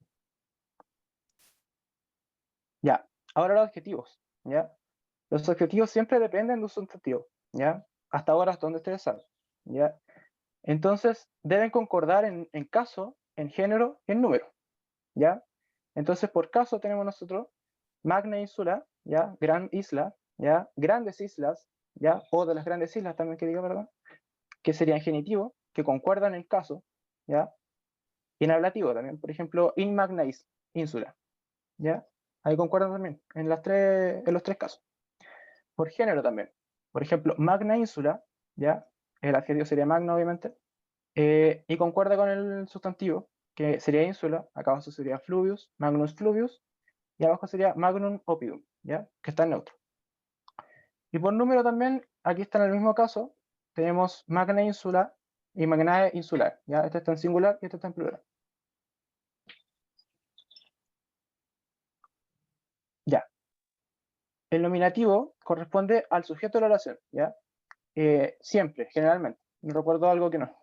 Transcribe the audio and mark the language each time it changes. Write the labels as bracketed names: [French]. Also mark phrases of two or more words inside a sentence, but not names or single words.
[Spanish] Ya, ahora los adjetivos, ¿ya? Los adjetivos siempre dependen de un sustantivo, ¿ya? Hasta ahora, hasta donde ustedes saben, ¿ya? Entonces, deben concordar en caso, en género y en número, ¿ya? Entonces, por caso tenemos nosotros [Latin] magna insula, [Spanish] ¿ya? Gran isla, ¿ya? Grandes islas, ¿ya? O de las grandes islas también que diga, ¿verdad? Que serían genitivo, que concuerdan en caso, ¿ya? Y en ablativo también, por ejemplo, [Latin] in magna insula, [Spanish] ¿ya? Ahí concuerdan también, en los tres casos. Por género también. Por ejemplo, [Latin] magna insula, [Spanish] ¿ya? El adjetivo sería magna, obviamente, y concuerda con el sustantivo, que sería ínsula, acá abajo sería fluvius, [Latin] magnus fluvius, [Spanish] y abajo sería [Latin] magnum opium, [Spanish] ¿ya? Que está en neutro. Y por número también, aquí está en el mismo caso, tenemos [Latin] magna insula [Spanish] y [Latin] magnae insular, [Spanish] ¿ya? Este está en singular y este está en plural. Ya. El nominativo corresponde al sujeto de la oración, ¿ya? Siempre, generalmente. No recuerdo algo que no.